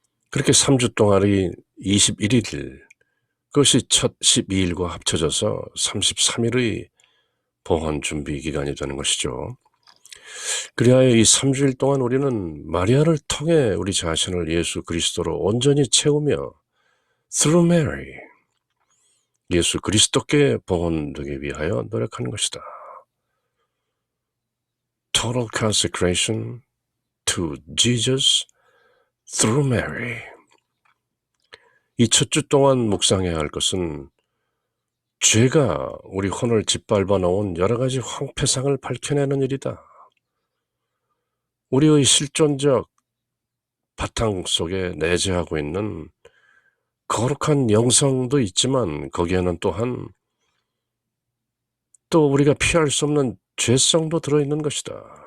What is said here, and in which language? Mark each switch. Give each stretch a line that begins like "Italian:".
Korean: 그렇게 3주 동안이 21일, 그것이 첫 12일과 합쳐져서 33일의 봉헌 준비 기간이 되는 것이죠. 그리하여 이 3주일 동안 우리는 마리아를 통해 우리 자신을 예수 그리스도로 온전히 채우며
English: through Mary,
Korean: 예수 그리스도께 봉헌되기 위하여 노력하는 것이다.
English: Total consecration to Jesus through Mary.
Korean: 이 첫 주 동안 묵상해야 할 것은 죄가 우리 혼을 짓밟아 놓은 여러 가지 황폐상을 밝혀내는 일이다. 우리의 실존적 바탕 속에 내재하고 있는 거룩한 영성도 있지만 거기에는 또한 또 우리가 피할 수 없는 죄성도 들어있는 것이다.